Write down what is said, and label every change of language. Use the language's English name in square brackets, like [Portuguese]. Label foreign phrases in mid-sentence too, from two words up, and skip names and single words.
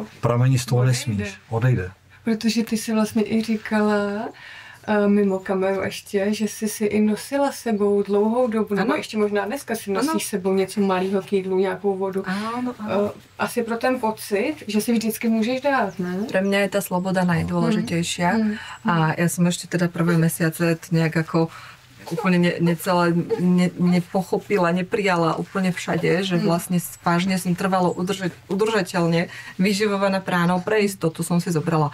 [Czech] pramení z toho nesmíš, odejde. Protože ty si vlastně i říkala mimo kameru ještě, že jsi si i nosila sebou dlouhou dobu, nebo ještě možná dneska si nosíš sebou něco malého k jídlu, nějakou vodu. Ano. Asi pro ten pocit, že si vždycky můžeš dát, ne? [Slovak] Pre mňa je tá sloboda najdôležitejšia a ja som ešte teda prvé mesiace nejak ako úplne nepochopila, neprijala úplne všade, že vlastne vážne som trvalo udržateľne vyživovaná pránou, pre istotu som si zobrala.